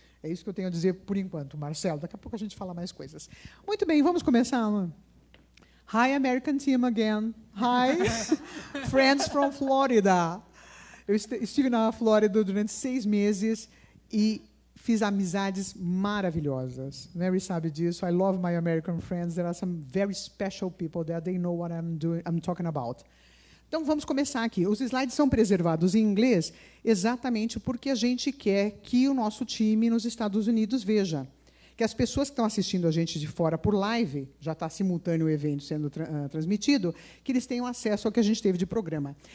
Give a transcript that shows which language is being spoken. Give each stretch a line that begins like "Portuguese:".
Portuguese: É isso que eu tenho a dizer por enquanto, Marcelo. Daqui a pouco a gente fala mais coisas. Muito bem, vamos começar.
English: Hi, American team again. Hi, friends from Florida.
Portuguese: Eu estive na Flórida durante 6 meses e fiz amizades maravilhosas.
English: Mary
Portuguese: sabe disso.
English: I love my American friends. There are some very special people there. They know what I'm talking about.
Portuguese: Então, vamos começar aqui. Os slides são preservados em inglês exatamente porque a gente quer que o nosso time nos Estados Unidos veja. Que as pessoas que estão assistindo a gente de fora por live, já está simultâneo o evento sendo transmitido, que eles tenham acesso ao que a gente teve de programa.